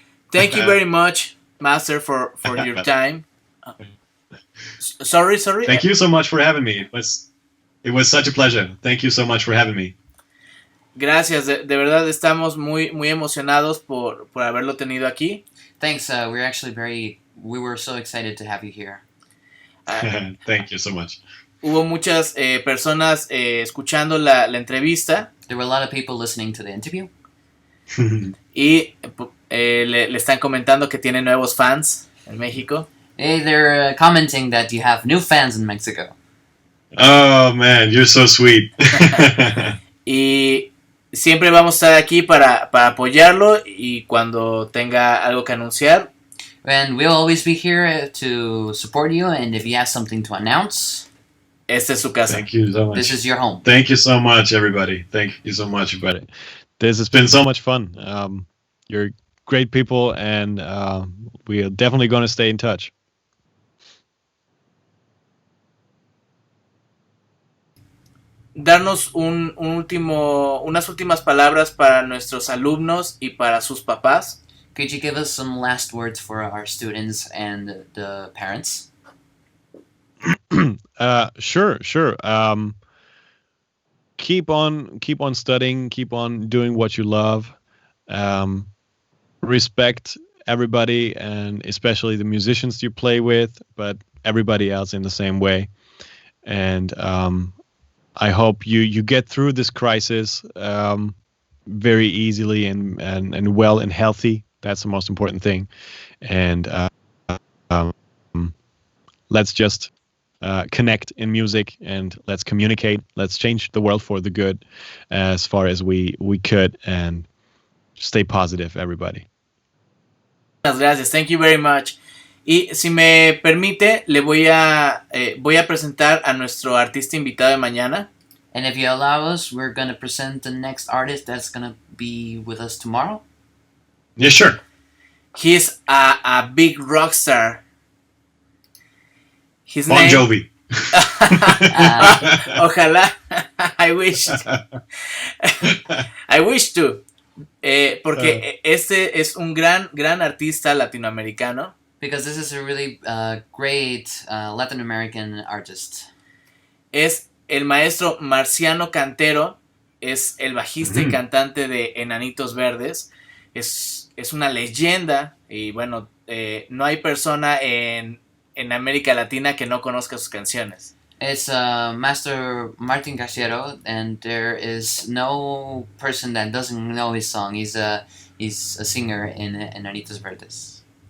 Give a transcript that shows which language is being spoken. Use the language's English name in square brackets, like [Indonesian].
[English] Thank you very much, Master, for your time. Sorry. Thank you so much for having me. It was such a pleasure. Thank you so much for having me. [Spanish] Gracias, de verdad estamos muy emocionados por haberlo tenido aquí. [English] Thanks. We were so excited to have you here. Thank you so much. [Spanish] Hubo muchas personas escuchando la entrevista. [English] There were a lot of people listening to the interview. [Spanish] Y le están comentando que tiene nuevos fans en México. [English] Hey, they're commenting that you have new fans in Mexico. Oh man, you're so sweet. [Spanish] Y siempre vamos a estar aquí para apoyarlo y cuando tenga algo que anunciar. [English] And we'll always be here to support you, and if you have something to announce, [Spanish] esta es su casa. [English] Thank you so much. This is your home. Thank you so much, everybody. Thank you so much, everybody. This has been so much fun. You're great people, and we are definitely going to stay in touch. [Spanish] Darnos unas últimas palabras para nuestros alumnos y para sus papás. [English] Could you give us some last words for our students and the parents? Sure. Keep on studying. Keep on doing what you love. Respect everybody, and especially the musicians you play with, but everybody else in the same way. And I hope you get through this crisis very easily and well and healthy. That's the most important thing. And let's just connect in music, and let's communicate. Let's change the world for the good as far as we could, and stay positive, everybody. [Spanish] Muchas gracias. [English] Thank you very much. [Spanish] Y si me permite, le voy a presentar a nuestro artista invitado de mañana. [English] And if you allow us, we're gonna present the next artist that's gonna be with us tomorrow. Yeah, sure. He's a big rock star. His Bon name... Jovi. [Spanish] Ojalá. [English] I wish. I wish to. [Spanish] Porque este es un gran artista latinoamericano. [English] Because this is a really great Latin American artist. [Spanish] Es el maestro Marciano Cantero. Es el bajista y cantante de Enanitos Verdes. Es una leyenda. Y bueno, no hay persona en América Latina que no conozca sus canciones. [English] It's Master Martin Cachero, and there is no person that doesn't know his song. He's a singer in Enanitos Verdes.